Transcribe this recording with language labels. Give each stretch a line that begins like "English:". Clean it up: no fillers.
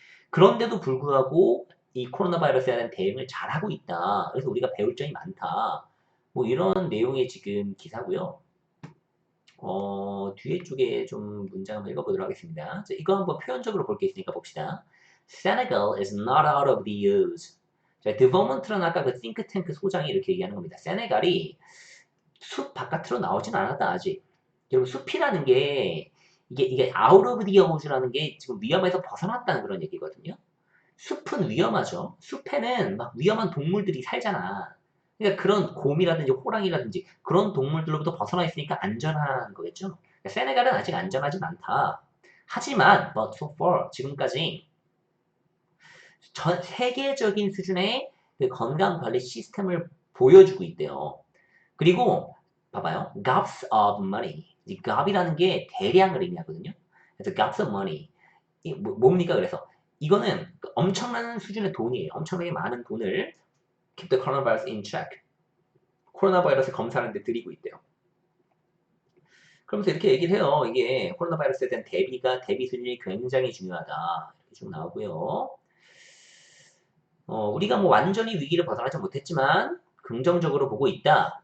Korean: 그런데도 불구하고 이 코로나 바이러스에 대한 대응을 잘하고 있다. 그래서 우리가 배울 점이 많다. 뭐 이런 내용의 지금 기사고요. 뒤에 쪽에 좀 문장 한번 읽어보도록 하겠습니다. 자, 이거 한번 표현적으로 볼 게 있으니까 봅시다.
English: Senegal is not out of the woods.
Korean: 자, 드버먼트라는 아까 그 싱크탱크 소장이 이렇게 얘기하는 겁니다. 세네갈이 숲 바깥으로 나오진 않았다, 아직. 여러분, 숲이라는 게 이게 out of the woods라는 게 지금 위험에서 벗어났다는 그런 얘기거든요. 숲은 위험하죠. 숲에는 막 위험한 동물들이 살잖아. 그러니까 그런 곰이라든지 호랑이라든지 그런 동물들로부터 벗어나 있으니까 안전한 거겠죠. 그러니까 세네갈은 아직 안전하진 않다. 하지만
English: but so far
Korean: 지금까지 전 세계적인 수준의 그 건강 관리 시스템을 보여주고 있대요. 그리고 봐봐요.
English: gobs of money.
Korean: 이 gob이라는 게 대량을 의미하거든요.
English: 그래서 gobs of money.
Korean: 이 뭡니까? 그래서 이거는 엄청난 수준의 돈이에요. 엄청나게 많은 돈을
English: keep the coronavirus in check.
Korean: 코로나 바이러스 검사하는데 들이고 있대요. 그러면서 이렇게 얘기를 해요. 이게 코로나 바이러스에 대한 대비 수준이 굉장히 중요하다. 이렇게 좀 나오고요. 우리가 뭐 완전히 위기를 벗어나지 못했지만 긍정적으로 보고 있다.